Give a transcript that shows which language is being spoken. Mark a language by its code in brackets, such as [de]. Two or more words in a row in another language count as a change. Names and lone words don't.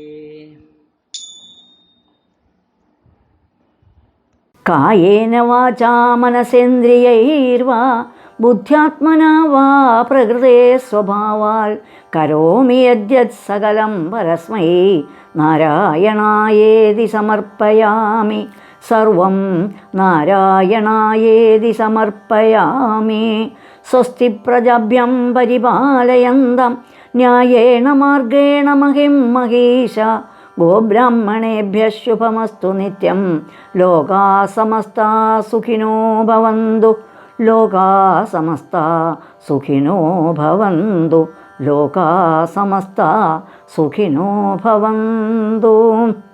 [sa] കായേന വാചാ മനസേന്ദ്രിയൈർവാ ബുദ്ധ്യാത്മനാ വാ പ്രകൃതേ സ്വഭാവാൽ കരോമി യദ്യത് സകലം പരസ്മൈ നാരായണായേതി സമർപ്പയാമി സർവം നാരായണായേതി സമർപ്പയാമി. സ്വസ്തി പ്രജാഭ്യം പരിപാലയന്തം ന്യായേന മാർഗേണ മഹിം മഹീശ ഗോബ്രാഹ്മണേഭ്യഃ ശുഭമസ്തു നിത്യം. ലോകാ സമസ്താ സുഖിനോ ഭവന്തു ലോകാ സമസ്താ സുഖിനോ ഭവന്തു ലോകാ സമസ്താ സുഖിനോ ഭവന്തു.